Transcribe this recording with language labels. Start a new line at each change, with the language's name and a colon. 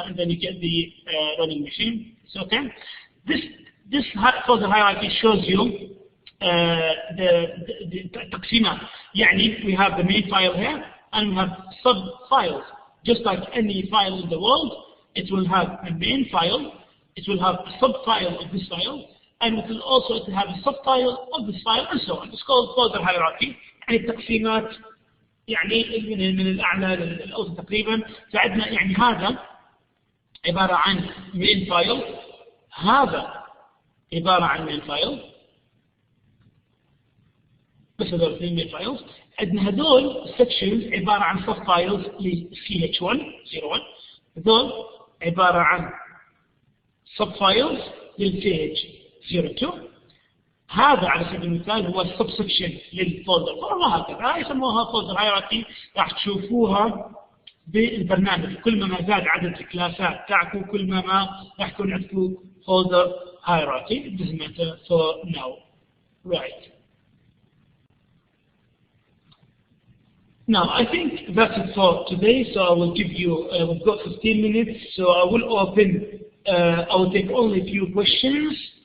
English: And then you get the running machine. It's okay. This folder hierarchy shows you the
Arabic: تقسيمات.
English: يعني we have the main file here and we have sub files. Just like any file in the world, it will have a main file. It will have a sub-file of this file, and it will also have a sub-file of this file, and so on. It's called folder hierarchy.
Arabic: يعني التقسيمات يعني من الأعلى للأوسط تقريبا. فعندنا يعني هذا عبارة عن main file، هذا عبارة عن main file، بس هذول الاثنين main files. عندنا هذول sections عبارة عن sub-files ل CS1 هذول عبارة عن sub-files للpage 02. هذا على سبيل المثال هو subsection للفولدر، وهكذا يسموها folder hierarchy. راح تشوفوها بالبرنامج. كل ما زاد عدد الكلاسات تاعكم كل ما راح يكون عندكم folder hierarchy.
English: It doesn't matter for now. Right. Now, I think that's it for today. So I will give you, we've got 15 minutes. So I will I will take only a few questions.